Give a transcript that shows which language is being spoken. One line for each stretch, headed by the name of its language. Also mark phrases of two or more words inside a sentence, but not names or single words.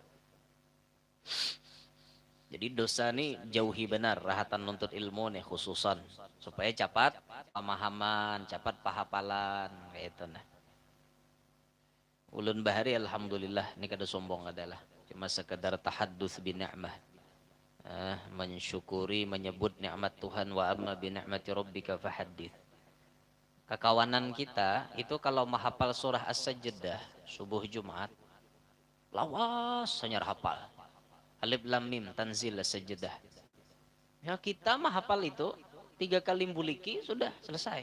Banjar: Jadi dosa nih jauhi benar rahatan nuntut ilmu nih khususan supaya cepat pemahaman, cepat pahapalan kayak itu nah. Ulun bahari alhamdulillah ini kada sombong adalah cuma sekedar
Arabic: تحدث بنعمة.
Banjar: Mensyukuri menyebut nikmat Tuhan
Arabic: وأما بنعمة ربك فحدث.
Banjar: Kekawanan kita itu kalau menghafal surah As-Sajdah subuh Jumat lawas hanya hafal.
Arabic: الم تنزيل السجدة.
Banjar: Ya kita menghafal itu 3 kali buliki sudah selesai.